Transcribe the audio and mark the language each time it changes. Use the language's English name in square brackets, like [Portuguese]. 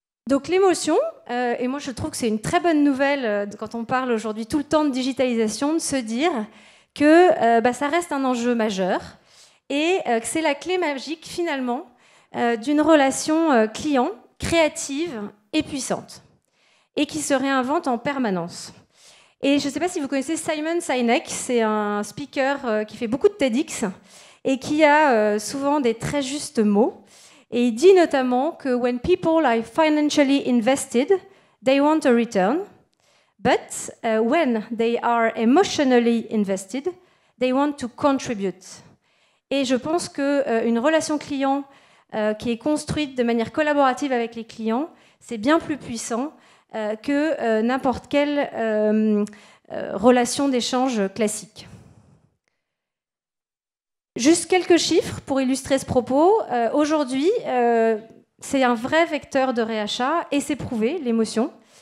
[French] Donc l'émotion, et moi je trouve que c'est une très bonne nouvelle quand on parle aujourd'hui tout le temps de digitalisation, de se dire que ça reste un enjeu majeur et que c'est la clé magique finalement d'une relation client créative et puissante et qui se réinvente en permanence. Et je ne sais pas si vous connaissez Simon Sinek, c'est un speaker qui fait beaucoup de TEDx et qui a souvent des très justes mots. Et il dit notamment que [English] when people are financially invested, they want a return, but when they are emotionally invested, they want to contribute. [French] Et je pense qu'une relation client qui est construite de manière collaborative avec les clients, c'est bien plus puissant que n'importe quelle relation d'échange classique. Juste quelques chiffres pour illustrer ce propos. Aujourd'hui, c'est un vrai vecteur de réachat et c'est prouvé, l'émotion.